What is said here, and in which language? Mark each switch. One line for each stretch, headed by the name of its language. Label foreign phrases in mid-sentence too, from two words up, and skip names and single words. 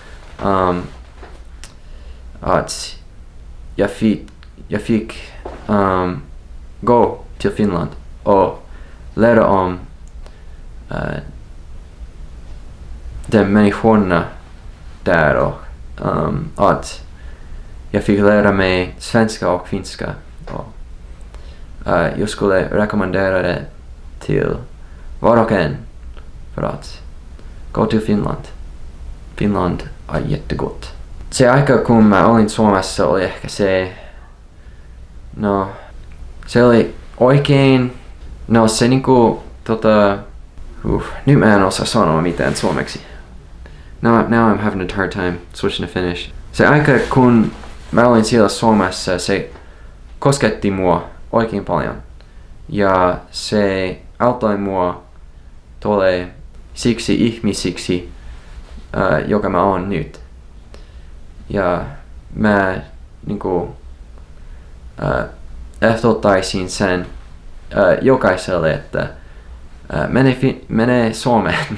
Swedish: att jag fick gå till Finland och lära om de människorna där, och att jag fick lära mig svenska och finska. Och, jag skulle rekommendera det till var och en för att gå till Finland. Finland är jättegott.
Finnish: Se aika kun mä olin Suomessa oli ehkä se oli oikein, se niinku nyt mä en osaa sanoa mitään suomeksi.
English: Now I'm having a hard time switching to Finnish.
Finnish: Se aika kun mä olin siellä Suomessa, se kosketti mua oikein paljon. Ja se auttoi mua tulee siksi ihmisiksi, joka mä oon nyt. Ja mä niinku ehdottaisin sen jokaiselle, että mene Suomeen.